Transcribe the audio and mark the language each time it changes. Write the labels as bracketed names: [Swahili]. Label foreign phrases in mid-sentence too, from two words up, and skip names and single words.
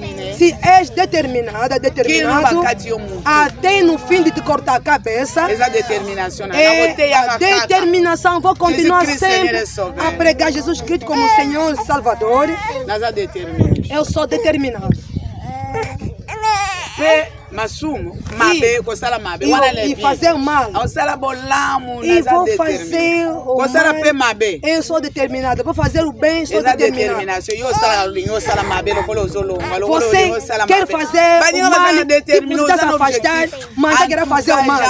[Portuguese] Se és determinado, até no fim de te cortar a cabeça, a determinação, vou continuar sempre a pregar Jesus Cristo como Senhor e Salvador. Eu sou determinado. [Lingala] Masumo, mabe, kosala mabe, [Portuguese] e fazer o mal. E vou fazer o mal. Mabe. Eu sou determinado. Vou fazer o bem, sou determinado. Você quer fazer o mal e precisa se afastar, mas quer fazer o mal.